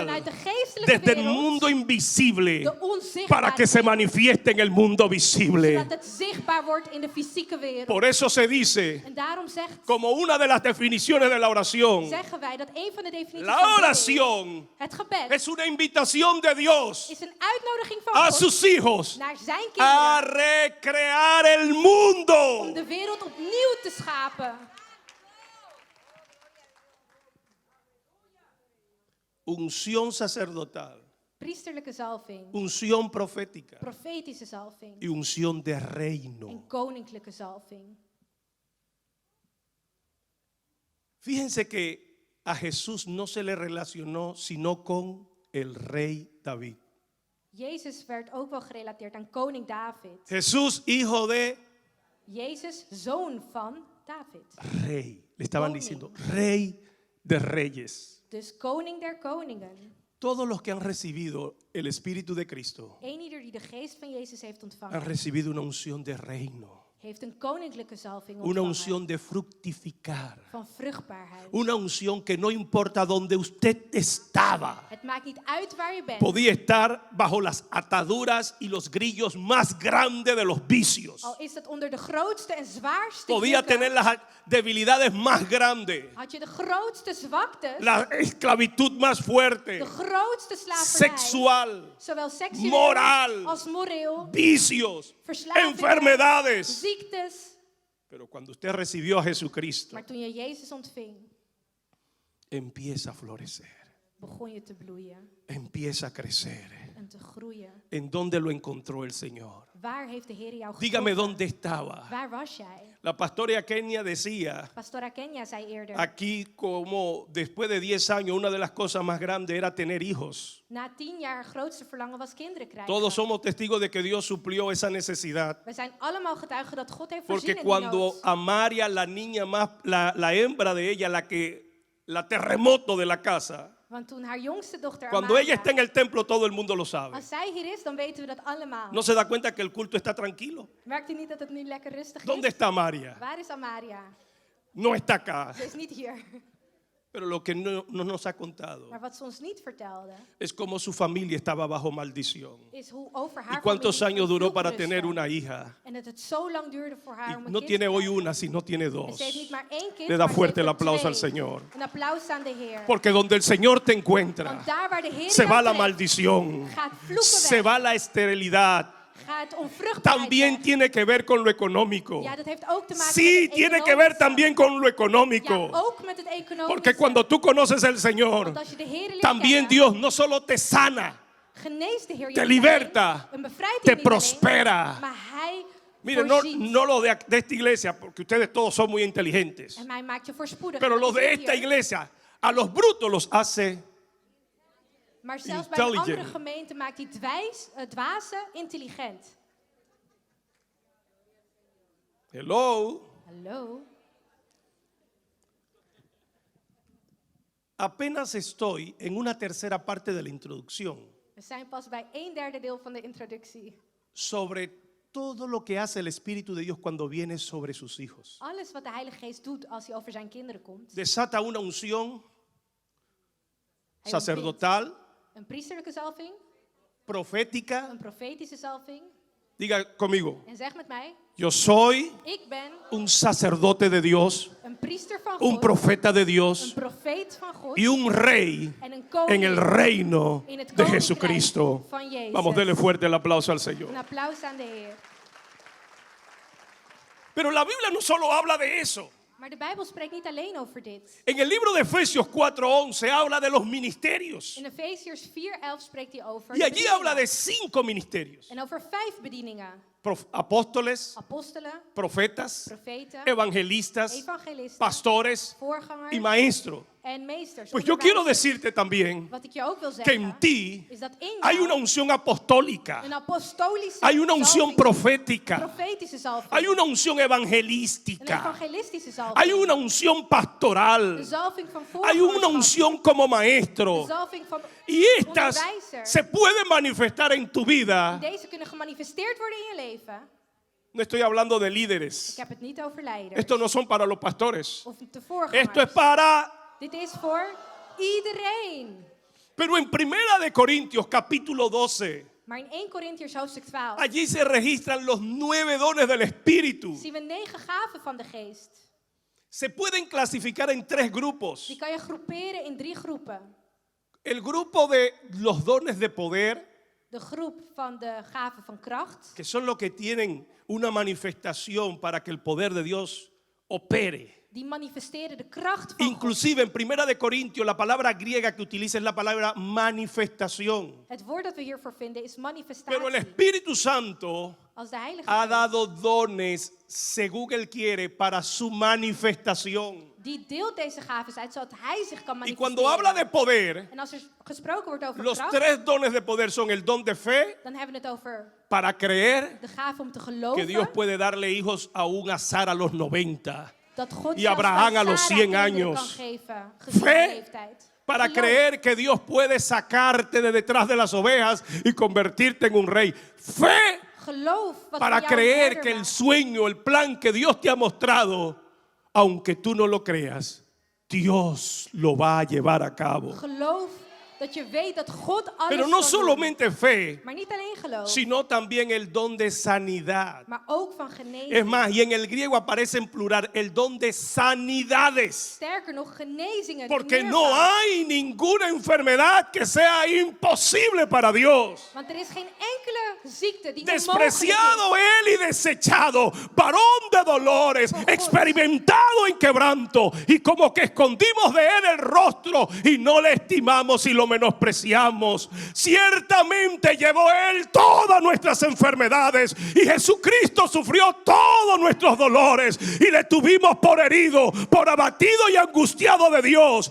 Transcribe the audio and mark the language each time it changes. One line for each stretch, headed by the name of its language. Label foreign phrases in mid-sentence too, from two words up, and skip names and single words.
Dutch: vanuit de geestelijke
Spanish: desde el
Dutch: wereld,
Spanish: mundo invisible,
Dutch: de onzichtbare
Spanish: para que se
Dutch: wereld,
Spanish: manifieste en el mundo visible.
Dutch: zodat het zichtbaar wordt in de fysieke wereld.
Spanish: Por eso se dice,
Dutch: En daarom
Spanish: como una de las definiciones de la oración,
Dutch: zeggen wij dat een van de definities
Spanish: la
Dutch: van gebed,
Spanish: oración
Dutch: het gebed,
Spanish: es una invitación de Dios
Dutch: is een uitnodiging van
Spanish: a
Dutch: God
Spanish: sus hijos
Dutch: naar zijn
Spanish: a
Dutch: kinderen
Spanish: recrear el
Dutch: om
Spanish: mundo.
Dutch: de wereld opnieuw te schapen.
Spanish: Unción sacerdotal,
Dutch: Priesterlijke zalving,
Spanish: unción profética
Dutch: profetische zalving
Spanish: y unción de reino.
Dutch: en koninklijke zalving.
Spanish: Fíjense que a Jesús no se le relacionó sino con el rey David.
Dutch: Jezus werd ook wel gerelateerd aan koning David.
Spanish: Jesús, hijo de
Dutch: Jezus, zoon van David.
Spanish: rey. Le estaban
Dutch: Koning.
Spanish: diciendo, rey de reyes.
Dutch: Dus koning der koningen.
Spanish: Todos los que han recibido el Espíritu de Cristo
Dutch: Eenieder die de geest van Jezus heeft
Spanish: han
Dutch: ontvangen,
Spanish: recibido una unción de reino,
Dutch: heeft een koninklijke zalving
Spanish: una
Dutch: ontvangen.
Spanish: unción de fructificar,
Dutch: Van vruchtbaarheid.
Spanish: una unción que no importa dónde usted estaba,
Dutch: Het maakt niet uit waar je bent.
Spanish: podía estar bajo las ataduras y los grillos más grandes de los vicios.
Dutch: Al is het onder de grootste en zwaarste
Spanish: Podía
Dutch: jukken,
Spanish: tener las debilidades más grandes,
Dutch: had je de grootste zwaktes,
Spanish: la esclavitud más fuerte,
Dutch: de grootste slavernij,
Spanish: sexual,
Dutch: zowel seksueel
Spanish: moral,
Dutch: als moreel,
Spanish: vicios,
Dutch: verslavingen,
Spanish: enfermedades.
Dutch: ziektes.
Spanish: Pero cuando usted recibió a Jesucristo,
Dutch: Maar toen je Jezus ontving,
Spanish: empieza a florecer,
Dutch: begon je te bloeien
Spanish: empieza a crecer.
Dutch: en te groeien.
Spanish: ¿En dónde lo encontró el Señor?
Dutch: Waar heeft de Heer jou
Spanish: Dígame
Dutch: getroffen?
Spanish: dónde estaba.
Dutch: Waar was jij?
Spanish: La pastora Kenia decía
Dutch: Pastora Kenya zei eerder,
Spanish: aquí como después de 10 años una de las cosas más grandes era tener hijos.
Dutch: na 10 jaar grootste verlangen was kinderen krijgen.
Spanish: Todos somos testigos de que Dios suplió esa necesidad.
Dutch: We zijn allemaal getuigen dat God heeft
Spanish: Porque
Dutch: voorzien in die
Spanish: cuando
Dutch: nood.
Spanish: a María, la niña más, la hembra de ella, la terremoto de la casa,
Dutch: Want toen haar jongste dochter
Spanish: cuando Amalia, ella está en el templo todo el mundo lo sabe.
Dutch: als zij hier is, dan weten we dat allemaal.
Spanish: No se da cuenta que el culto está tranquilo.
Dutch: Merkt u niet dat het nu lekker rustig
Spanish: ¿Dónde
Dutch: is?
Spanish: está María?
Dutch: Waar is Amaria?
Spanish: No está acá.
Dutch: Ze is niet hier.
Spanish: Pero lo que no nos ha contado
Dutch: Maar wat ze ons niet vertelde,
Spanish: es cómo su familia estaba bajo maldición.
Dutch: is hoe over
Spanish: Y
Dutch: haar
Spanish: cuántos
Dutch: familie
Spanish: años duró
Dutch: vervloekt
Spanish: para
Dutch: rustte.
Spanish: tener una hija.
Dutch: En dat het zo lang duurde voor haar om
Spanish: Y
Dutch: een
Spanish: no
Dutch: kind
Spanish: tiene
Dutch: te
Spanish: hoy
Dutch: krijgen.
Spanish: una, sino tiene
Dutch: En
Spanish: dos.
Dutch: ze heeft niet maar één kind,
Spanish: Le da
Dutch: maar
Spanish: fuerte
Dutch: ze
Spanish: el
Dutch: heeft er
Spanish: aplauso al
Dutch: twee.
Spanish: Señor.
Dutch: Een applaus aan de Heer.
Spanish: Porque donde el Señor te encuentra,
Dutch: Want daar waar de Heer
Spanish: se
Dutch: jou
Spanish: va la
Dutch: trekt,
Spanish: maldición,
Dutch: gaat vloeken
Spanish: se
Dutch: weg.
Spanish: va la esterilidad.
Dutch: Gaat onvruchtbaarheid
Spanish: También
Dutch: weg.
Spanish: tiene que ver con lo económico.
Dutch: Ja, dat heeft ook te maken
Spanish: Sí,
Dutch: met het
Spanish: tiene que ver
Dutch: economische.
Spanish: también con lo
Dutch: Ja,
Spanish: económico.
Dutch: ook met het economische.
Spanish: Porque cuando tú conoces al Señor,
Dutch: Want als je de Heer leert
Spanish: también
Dutch: kennen,
Spanish: Dios no solo te sana,
Dutch: geneest de Heer je
Spanish: te
Dutch: niet
Spanish: liberta,
Dutch: alleen, en bevrijdt
Spanish: te
Dutch: je niet alleen,
Spanish: prospera.
Dutch: maar Hij
Spanish: Mire, no,
Dutch: voorziet.
Spanish: no lo de esta iglesia, porque ustedes todos son muy inteligentes.
Dutch: En Hij maakt je voorspoedig.
Spanish: Pero
Dutch: En
Spanish: los
Dutch: dat
Spanish: de
Dutch: is
Spanish: esta
Dutch: hier.
Spanish: iglesia, a los brutos los hace.
Dutch: Maar zelfs bij een andere intelligent. gemeente maakt hij dwazen intelligent. Hello. Hallo?
Spanish: Apenas estoy en una tercera parte de la introducción
Dutch: We zijn pas bij 1/3 deel van de introductie.
Spanish: sobre todo lo que hace el Espíritu de Dios cuando viene sobre sus hijos.
Dutch: Alles wat de Heilige Geest doet als hij over zijn kinderen komt.
Spanish: Desata una unción
Dutch: Hij
Spanish: sacerdotal,
Dutch: ontvangt een priesterlijke zalving,
Spanish: profética.
Dutch: een profetische zalving.
Spanish: Diga conmigo,
Dutch: En zeg met mij,
Spanish: yo soy
Dutch: ik ben
Spanish: un sacerdote de Dios,
Dutch: een priester van
Spanish: un
Dutch: God,
Spanish: profeta de
Dutch: een
Spanish: Dios
Dutch: profeet van God
Spanish: y un rey
Dutch: en een
Spanish: en
Dutch: koning
Spanish: el reino
Dutch: in het
Spanish: de
Dutch: koninkrijk
Spanish: Jesucristo.
Dutch: van Jezus.
Spanish: Vamos, denle fuerte el aplauso al
Dutch: Een
Spanish: Señor.
Dutch: applaus aan de Heer.
Spanish: Pero la Biblia no solo habla de eso.
Dutch: Maar de Bijbel spreekt niet alleen over dit.
Spanish: En el libro de Efesios 4:11 habla de los ministerios.
Dutch: In Efeziërs 4:11 spreekt hij over
Spanish: Y
Dutch: de
Spanish: allí
Dutch: bedieningen.
Spanish: habla de 5 ministerios.
Dutch: En over 5 bedieningen.
Spanish: Apóstoles,
Dutch: Apostelen,
Spanish: profetas,
Dutch: profeten,
Spanish: evangelistas,
Dutch: evangelisten,
Spanish: pastores
Dutch: voorgangers
Spanish: y maestros.
Dutch: en meesters.
Spanish: Pues yo quiero
Dutch: onderwijzers.
Spanish: decirte también
Dutch: Wat ik je ook wil
Spanish: que
Dutch: zeggen,
Spanish: en ti
Dutch: is dat in
Spanish: hay
Dutch: jou
Spanish: una unción apostólica,
Dutch: een apostolische
Spanish: hay una unción
Dutch: zalving,
Spanish: profética,
Dutch: profetische zalving,
Spanish: hay una unción
Dutch: een
Spanish: evangelística,
Dutch: evangelistische zalving,
Spanish: hay una unción
Dutch: een
Spanish: pastoral,
Dutch: zalving van
Spanish: hay una
Dutch: voorgangerschap,
Spanish: unción como
Dutch: een
Spanish: maestro.
Dutch: zalving van
Spanish: Y estas
Dutch: onderwijzer.
Spanish: se pueden manifestar en tu vida.
Dutch: Deze kunnen gemanifesteerd worden in je leven.
Spanish: No estoy hablando de
Dutch: Ik
Spanish: líderes.
Dutch: heb het niet over leiders
Spanish: Esto no son para los pastores.
Dutch: of de voorgangers.
Spanish: Esto es para...
Dutch: Dit is voor iedereen.
Spanish: Pero en Primera de Corintios capítulo 12,
Dutch: Maar in 1 Korintiërs hoofdstuk 12
Spanish: allí se registran los 9 dones del Espíritu.
Dutch: zien we 9 gaven van de geest.
Spanish: Se pueden clasificar en 3 grupos.
Dutch: Die kan je groeperen in 3 groepen.
Spanish: El grupo de los dones de poder,
Dutch: De groep van de gaven van kracht.
Spanish: que son los que tienen una manifestación para que el poder de Dios opere.
Dutch: Die manifesteren de kracht van God.
Spanish: Inclusive en Primera de Corintios la palabra griega que utiliza es la palabra manifestación.
Dutch: Het woord dat we hiervoor vinden is
Spanish: Pero el
Dutch: manifestatie.
Spanish: Espíritu Santo
Dutch: Als de Heilige
Spanish: ha
Dutch: Geest
Spanish: dado dones según Él quiere para su manifestación.
Dutch: Die deelt deze gaven uit, zodat hij zich kan
Spanish: Y
Dutch: manifesteren.
Spanish: cuando habla de poder,
Dutch: En als er gesproken wordt over
Spanish: los
Dutch: kracht,
Spanish: 3 dones de poder son el don de fe
Dutch: dan hebben we het over
Spanish: para creer
Dutch: de gave om te
Spanish: que
Dutch: geloven.
Spanish: Dios puede darle hijos aún a Sara a los 90.
Dutch: Dat God
Spanish: y zelfs Abraham
Dutch: bij
Spanish: a los
Dutch: Sarah
Spanish: 100
Dutch: kinderen
Spanish: años.
Dutch: kan geven, gezien
Spanish: Fe
Dutch: de leeftijd.
Spanish: Para
Dutch: Geloof.
Spanish: creer que Dios puede sacarte de detrás de las ovejas y convertirte en un rey. Fe
Dutch: Geloof wat
Spanish: para
Dutch: voor jou een
Spanish: creer
Dutch: herder
Spanish: que el
Dutch: maakt.
Spanish: sueño, el plan que Dios te ha mostrado, aunque tú no lo creas, Dios lo va a llevar a cabo.
Dutch: Geloof dat je weet dat God alles
Spanish: Pero no
Dutch: kan doen.
Spanish: solamente fe,
Dutch: Maar niet alleen geloof,
Spanish: sino también el don de sanidad.
Dutch: maar ook van genezing.
Spanish: Es más, y en el griego aparece en plural el don de sanidades.
Dutch: Sterker nog, genezingen.
Spanish: Porque
Dutch: meervoud.
Spanish: no hay ninguna enfermedad que sea imposible para Dios.
Dutch: Want er is geen enkele ziekte die onmogelijk is.
Spanish: Despreciado él y desechado, varón de dolores, experimentado en quebranto, y como que escondimos de él el rostro y no le estimamos y lo menospreciamos. Ciertamente llevó él todas nuestras enfermedades y Jesucristo sufrió todos nuestros dolores y le tuvimos por herido, por abatido y angustiado de Dios.